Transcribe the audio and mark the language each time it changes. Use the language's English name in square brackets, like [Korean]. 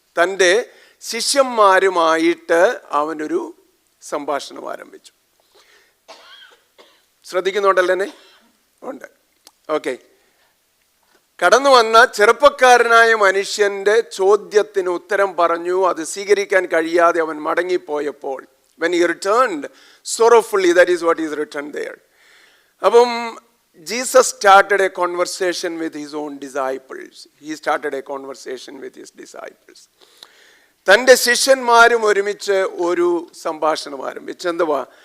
[Malayalam] തൻ്റെ ശിഷ്യന്മാരുമായിട്ട് അവനൊരു സംഭാഷണം ആരംഭിച്ചു. ശ്രദ്ധിക്കുന്നുണ്ടല്ലേ? ഉണ്ട്. ഓക്കെ. കടന്നു വന്ന ചെറുപ്പക്കാരനായ മനുഷ്യൻ്റെ ചോദ്യത്തിന് ഉത്തരം പറഞ്ഞു. അത് സ്വീകരിക്കാൻ കഴിയാതെ അവൻ മടങ്ങിപ്പോയപ്പോൾ, [English] when he returned sorrowfully, that is what is written there. [Malayalam] അപ്പം [English] Jesus started a conversation with his own disciples. He started a conversation with his disciples. [Malayalam] തൻ്റെ ശിഷ്യന്മാരും ഒരുമിച്ച് ഒരു സംഭാഷണം ആരംഭിച്ചു. എന്തുവാ?